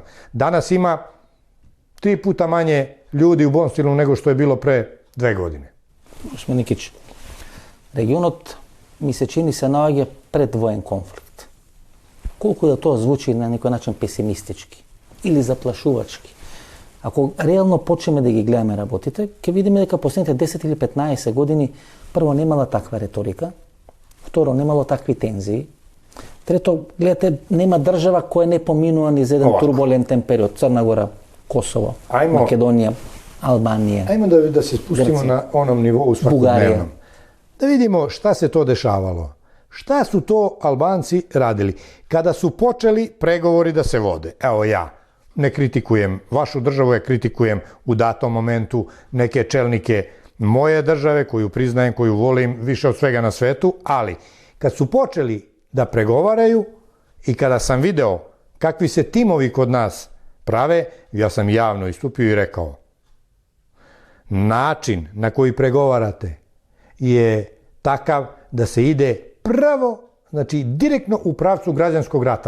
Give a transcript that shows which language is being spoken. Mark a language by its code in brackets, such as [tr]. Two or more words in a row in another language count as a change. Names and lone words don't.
[sr] Danas ima 3 puta manje ljudi u Bonstilu nego što je bilo pre 2 godine. [mk] Господин Nikić, регионот ми се чини се налази пред војен конфликт. Колико да то звучи на неки начин песимистички или заплашувачки. Ако реално почнеме да ги гледаме работите, ќе видиме дека последните 10 или 15 години прво немала таква реторика, второ немало такви тензии, трето, гледате, нема држава која не поминува низ еден турбулентен период. Црна Гора, Косово, Македонија, Албанија. [sr] Ajmo da se spustimo na onom nivou svakodnevnom. Da vidimo šta se to dešavalo. Šta su to Albanci radili? Kada su počeli pregovori da se vode, evo ja, ne kritikujem vašu državu, ja kritikujem u datom momentu neke čelnike moje države koju priznajem, koju volim više od svega na svetu, ali kad su počeli da pregovaraju i kada sam video kakvi se timovi kod nas prave, ja sam javno istupio i rekao: način na koji pregovarate je takav da se ide prvo, znači direktno u pravcu građanskog rata.